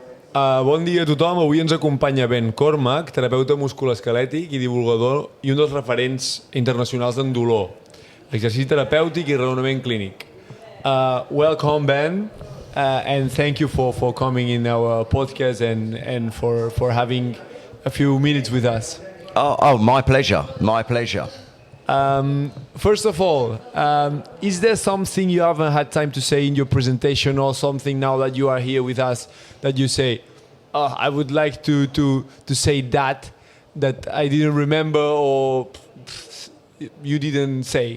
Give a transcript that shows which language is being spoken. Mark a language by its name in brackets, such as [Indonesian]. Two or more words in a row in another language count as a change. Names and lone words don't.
[Catalan] Bon dia a tothom. Avui ens acompanya Ben Comarck, terapeuta musculoesquelètic i divulgador i un dels referents internacionals en dolor, exercici terapèutic i raonament clínic. [English] Welcome, Ben, and thank you for coming in our podcast and for having a few minutes with us. Oh, my pleasure. My pleasure. First of all, is there something you haven't had time to say in your presentation, or something now that you are here with us that you say, oh, I would like to say that I didn't remember or you didn't say?